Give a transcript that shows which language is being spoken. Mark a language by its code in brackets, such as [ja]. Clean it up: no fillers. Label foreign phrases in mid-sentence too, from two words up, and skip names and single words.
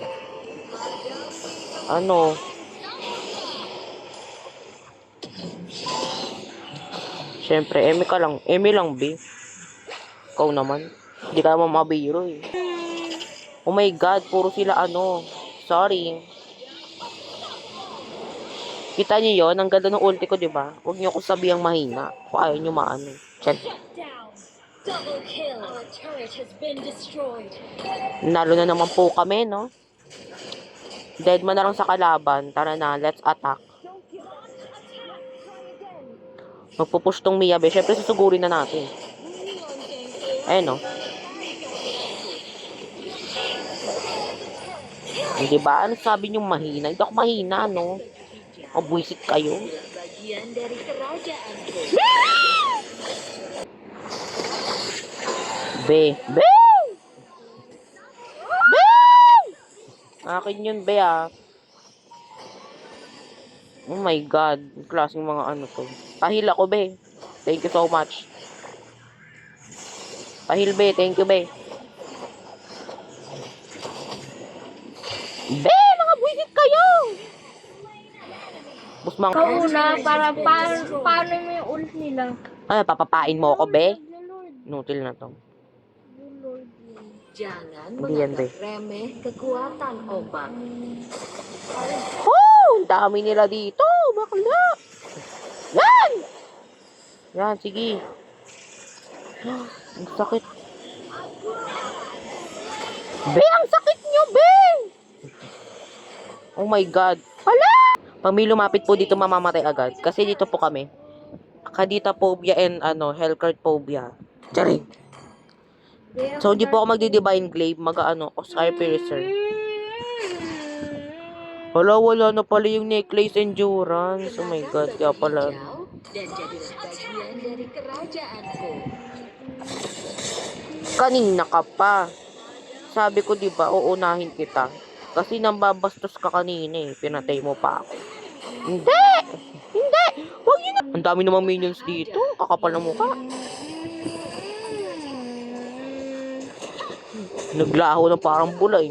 [tl] Siyempre, Eme lang, be. Ikaw naman. Hindi ka naman mabiro, eh. [en] Oh my God, [tl] puro sila Sorry. Kita niyo yon? Ang ganda ng ulti ko, diba? Huwag niyo ako sabihang mahina. Kung ayaw niyo Check. [en] Double kill. Our turret has been destroyed. [tl] Nalo na naman po kami, no? [en] Dead man [tl] na lang sa kalaban. Tara na, [en] let's attack. [tl] Magpupush tong Mia, be. Syempre, susugurin na natin. Ayun, no? Hindi ba? Ano sabi niyong mahina? Hindi ako mahina, no? Mabwisit kayo. [id] Bagian dari kerajaanku. [tl] Be. Be! Be! Akin yun, be, ah. [en] Oh my God. [tl] Klaseng mga ano to. Pahil ako, be. [en] Thank you so much. [tl] Pahil, be. [en] Thank you, [tl] be. Be! Mga buwisit kayo! Bus mga... Kauna, para paano mo yung ult nila? Ano, papapain mo ako, be? Lord, Nutil na to. Lord. [id] Jangan [tl] Hindi yan, be. [id] menganggap remeh kekuatan obat. [tl] Oh! Ang dami nila dito! Bakla! Yan! Yan, sige. Ang sakit. Be, ang sakit nyo, be! [en] Oh my God. [tl] Hala! Pag may lumapit po dito, mamamatay agad. Kasi dito po kami. [en] Kadita phobia and Hellcurt phobia. [tl] Charing. So, hindi po ako magdi-divine glaive. Mag-ano, Oscar Piercer. Wala na pala yung [en] necklace endurance. Oh my God, [tl] kaya pala. [id] Hijau dan jadilah bagian dari kerajaanku. [tl] Kanina ka pa. Sabi ko, di ba, uunahin kita. Kasi nambabastos ka kanina eh. Pinatay mo pa ako. Hindi! Hindi! Huwag yun na. Ang dami namang minions dito. Kakapal na mukha. Naglaho na parang bulay.